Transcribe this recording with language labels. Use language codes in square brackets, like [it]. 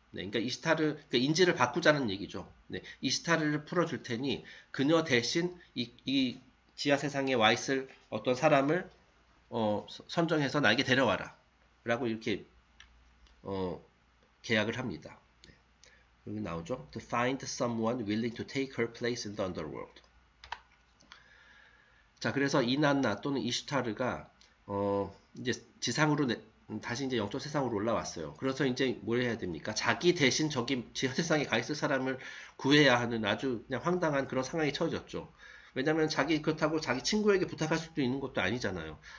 [ko] 네, 그러니까 이시타르, 그러니까 인지를 바꾸자는 얘기죠. 네, 이시타르를 풀어줄 테니 그녀 대신 이 지하 세상에 와 있을 어떤 사람을 선정해서 나에게 데려와라. 라고 이렇게 계약을 합니다. 네, 여기 나오죠. [en] To find someone willing to take her place in the underworld. [ko] 자, 그래서 이난나 또는 이슈타르가 이제 지상으로 다시 이제 영적 세상으로 올라왔어요. 그래서 이제 뭘 해야 됩니까? 자기 대신 저기 지하 세상에 가 있을 사람을 구해야 하는 아주 그냥 황당한 그런 상황이 처해졌죠. 왜냐면 그렇다고 자기 친구에게 부탁할 수도 있는 것도 아니잖아요.